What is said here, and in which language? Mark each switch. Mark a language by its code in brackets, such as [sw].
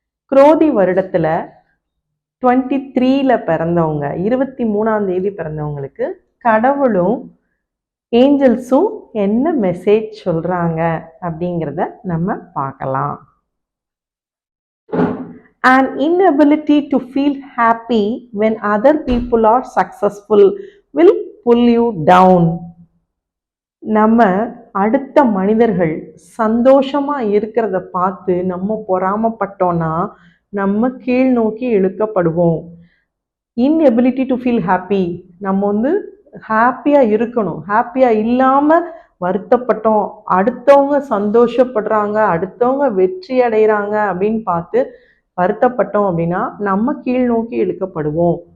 [ta] குரோதி வருடத்துல 23ல பிறந்தவங்க, 23ஆம் தேதி பிறந்தவங்களுக்கு கடவுளும் ஏஞ்சல்ஸும் என்ன மெசேஜ் சொல்றாங்க அப்படிங்கிறத நம்ம பார்க்கலாம். [en] An inability to feel happy when other people are successful will pull you down. [ta] நம்ம அடுத்த மனிதர்கள் சந்தோஷமா இருக்கிறத பார்த்து நம்ம பொறாமப்பட்டோம்னா நம்ம கீழ் நோக்கி இழுக்கப்படுவோம். [en] inability to feel happy, [ta] நம்ம வந்து ஹாப்பியா இருக்கணும். ஹாப்பியா இல்லாம வருத்தப்பட்டோம், அடுத்தவங்க சந்தோஷப்படுறாங்க, அடுத்தவங்க வெற்றி அடைகிறாங்க அப்படின்னு பார்த்து வருத்தப்பட்டோம் அப்படின்னா நம்ம கீழ் நோக்கி இழுக்கப்படுவோம்.